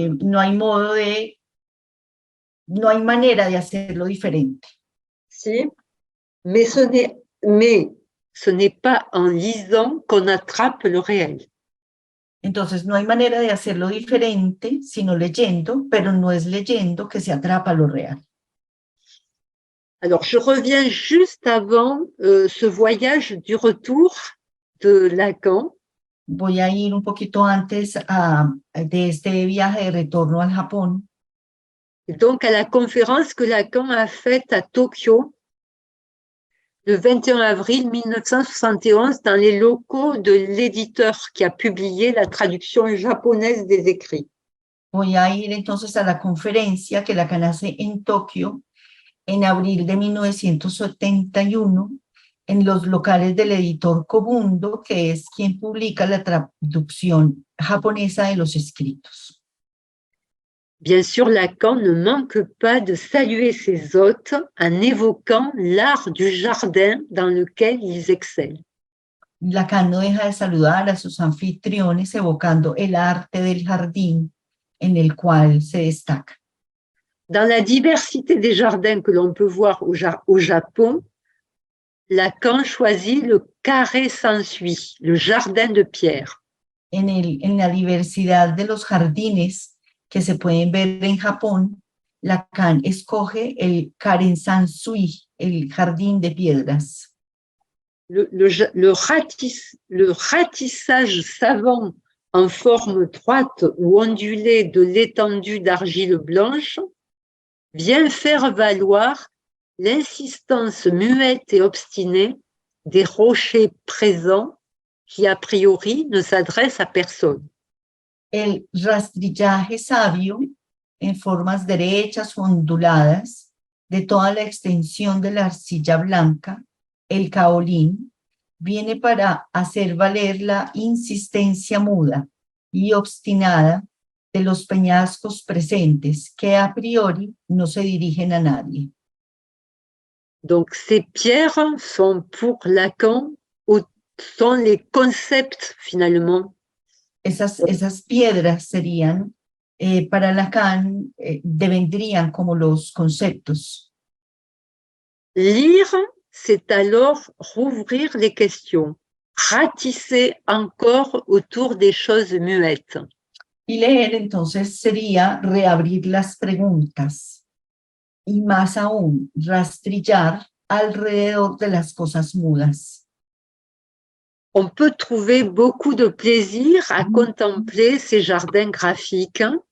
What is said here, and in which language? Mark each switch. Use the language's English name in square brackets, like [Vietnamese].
[Spanish] no hay modo de, no hay manera de hacerlo diferente. [French] Si, mais ce n'est pas en lisant qu'on attrape le réel. [Spanish] Entonces no hay manera de hacerlo diferente sino leyendo, pero no es leyendo que se atrapa lo real. [French] Alors, je reviens juste avant ce voyage du retour de Lacan. [Spanish] Voy a ir un poquito antes de este viaje de retorno al Japón. [French] Donc, à la conférence que Lacan a faite à Tokyo le 21 avril 1971 dans les locaux de l'éditeur qui a publié la traduction japonaise des écrits. [Spanish] Voy a ir entonces a la conferencia que Lacan hace en Tokio en abril de 1971 en los locales del editor Kobundo, que es quien publica la traducción japonesa de los escritos. [French] Bien sûr, Lacan ne manque pas de saluer ses hôtes en évoquant l'art du jardin dans lequel ils excellent. [Spanish] Lacan no deja de saludar a sus anfitriones evocando el arte del jardín en el cual se destaca. [French] Dans la diversité des jardins que l'on peut voir au Japon, Lacan choisit le carré s'ensuit, le jardin de pierre. [Spanish] En la diversidad de los jardines que se pueden ver en Japón, Lacan escoge el Karen Sansui, el jardín de piedras. [French] Le ratissage savant en forme droite ou ondulée de l'étendue d'argile blanche vient faire valoir l'insistance muette et obstinée des rochers présents qui, a priori, ne s'adressent à personne. [Spanish] El rastrillaje sabio en formas derechas o onduladas de toda la extensión de la arcilla blanca, el caolín, viene para hacer valer la insistencia muda y obstinada de los peñascos presentes que a priori no se dirigen a nadie. [French] Donc, ces pierres sont pour Lacan, sont les concepts finalement. [Spanish] Esas piedras serían, para Lacan, devendrían como los conceptos. [French] Lire, c'est alors rouvrir les questions, ratisser encore autour des choses muettes. [Spanish] Y leer entonces sería reabrir las preguntas y más aún rastrillar alrededor de las cosas mudas. [French] On peut trouver beaucoup de plaisir à contempler ces jardins graphiques.